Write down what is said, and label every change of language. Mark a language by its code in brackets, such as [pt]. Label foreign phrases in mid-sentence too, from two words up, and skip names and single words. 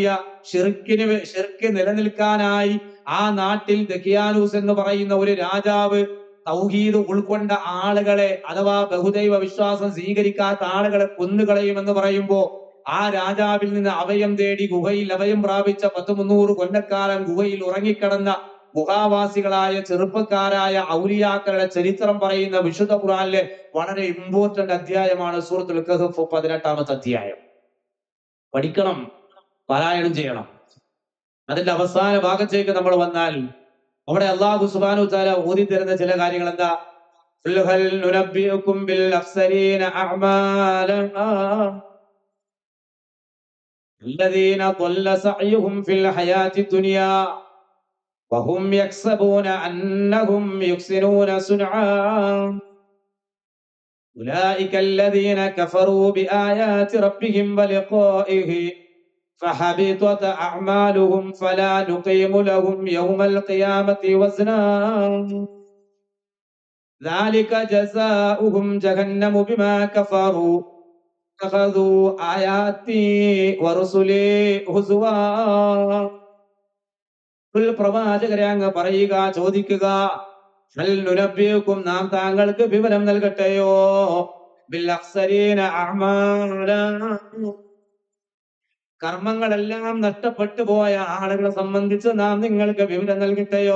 [ml] ശിർക്ക് നിലനിൽക്കാനായി ആ നാട്ടിൽ ദഖിയാനൂസ് എന്ന് പറയുന്ന ഒരു രാജാവ് തൗഹീദ് ഉൾക്കൊണ്ട ആളുകളെ, അഥവാ ബഹുദൈവ വിശ്വാസം സ്വീകരിക്കാത്ത ആളുകളെ കൊന്നുകളയുമെന്ന് പറയുമ്പോ, ആ രാജാവിൽ നിന്ന് അഭയം തേടി ഗുഹയിൽ അഭയം പ്രാപിച്ച 300 കൊല്ലക്കാലം ഗുഹയിൽ ഉറങ്ങിക്കിടന്ന ഗുഹാവാസികളായ ചെറുപ്പക്കാരായ ഔലിയാക്കളുടെ ചരിത്രം പറയുന്ന വിശുദ്ധ ഖുർആനിലെ വളരെ ഇമ്പോർട്ടന്റ് അധ്യായമാണ് സൂറത്തുൽ കഹ്ഫ് 18-ാമത്തെ അധ്യായം. പഠിക്കണം, പാരായണം ചെയ്യണം. അതിന്റെ അവസാന ഭാഗത്തേക്ക് നമ്മൾ വന്നാൽ അവിടെ [ar] الله سبحانه وتعالى [ml] ഓതി തരുന്ന ചില കാര്യങ്ങൾ എന്താ? [ar] قل هل ننبئكم بالأخسرين أعمالا الذين ضل سعيهم في الحياة الدنيا وهم يحسبون أنهم يحسنون صنعا أولئك الذين كفروا بآيات ربهم ولقائه فحبطت أعمالهم فلا نقيم لهم يوم القيامة وزنا ذلك جزاؤهم جهنم بما كفروا اتخذوا آياتي ورسلي هزوا. [ml] പ്രവാചകരെ അങ്ങ് പറയുക, ചോദിക്കുക, [ar] هل ننبئكم, [ml] നാം താങ്കൾക്ക് വിവരം നൽകട്ടെയോ, [ar] بالأخسرين أعمالا, [ml] കർമ്മങ്ങളെല്ലാം നഷ്ടപ്പെട്ടു പോയ ആളുകളെ സംബന്ധിച്ച് നാം നിങ്ങൾക്ക് വിവരം നൽകട്ടെയോ?